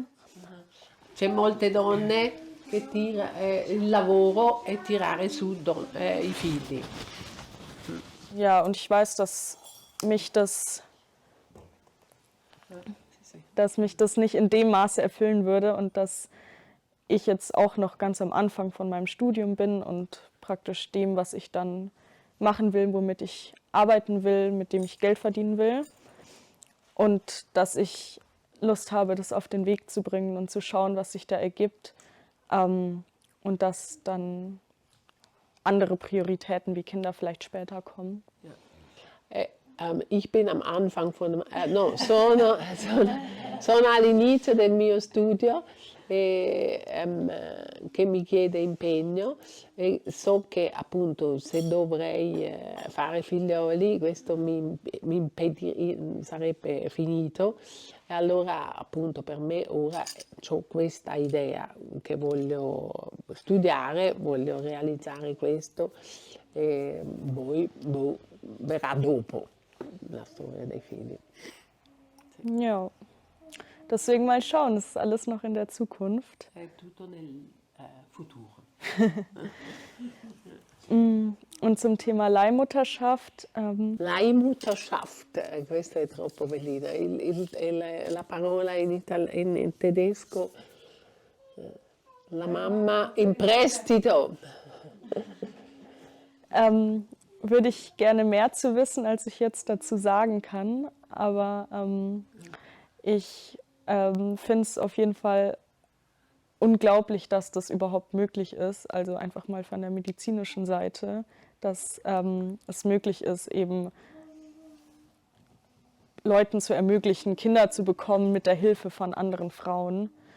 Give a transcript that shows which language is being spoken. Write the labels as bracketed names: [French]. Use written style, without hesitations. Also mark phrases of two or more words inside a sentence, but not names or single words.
[Italian] c'è molte donne che il lavoro è tirare su i figli. [German] Ja, und ich weiß, dass mich das nicht in dem Maße erfüllen würde und dass ich jetzt auch noch ganz am Anfang von meinem Studium bin und praktisch dem, was ich dann machen will, womit ich arbeiten will, mit dem ich Geld verdienen will. Und dass ich Lust habe, das auf den Weg zu bringen und zu schauen, was sich da ergibt. Und dass dann andere Prioritäten wie Kinder vielleicht später kommen. Ich bin am Anfang [Italian] sono all'inizio del mio studio che mi chiede impegno e so che appunto se dovrei fare figlioli questo sarebbe finito e allora appunto per me ora ho questa idea che voglio studiare, voglio realizzare questo e poi verrà dopo la storia dei figli. [German] Ja, deswegen mal schauen, das ist alles noch in der Zukunft. [Italian] È tutto nel futuro. [German] Und zum Thema Leihmutterschaft, Leihmutterschaft, [Italian] questo è troppo bellino, la parola in tedesco, la mamma in prestito. [German] würde ich gerne mehr zu wissen, als ich jetzt dazu sagen kann. Aber ich finde es auf jeden Fall unglaublich, dass das überhaupt möglich ist. Also einfach mal von der medizinischen Seite, dass es möglich ist, eben Leuten zu ermöglichen, Kinder zu bekommen mit der Hilfe von anderen Frauen.